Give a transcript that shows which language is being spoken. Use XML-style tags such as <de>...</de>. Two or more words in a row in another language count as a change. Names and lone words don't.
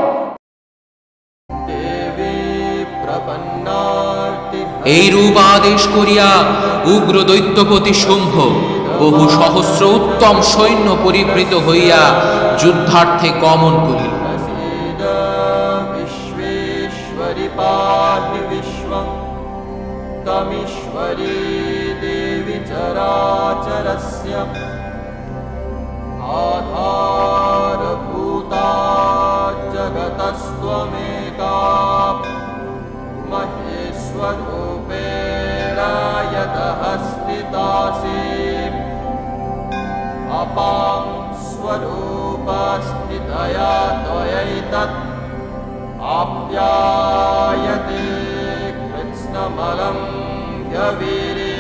<bn>এই রূপ আদেশ করিয়া উগ্র দৈত্যপতি শুম্ভ বহু সহস্র উত্তম সৈন্য পরিবৃত হইয়া যুদ্ধার্থে গমন করিল।</bn> <sa>तमीश्वरी देवी चराचरस्य आधारभूता जगतस्त्वमेका महेश्वरूपेण यतः स्थितासि अपां स्वरूपस्थितया त्वयैतत् आप्यायते कृत्स्नमलं ह्यवी</sa>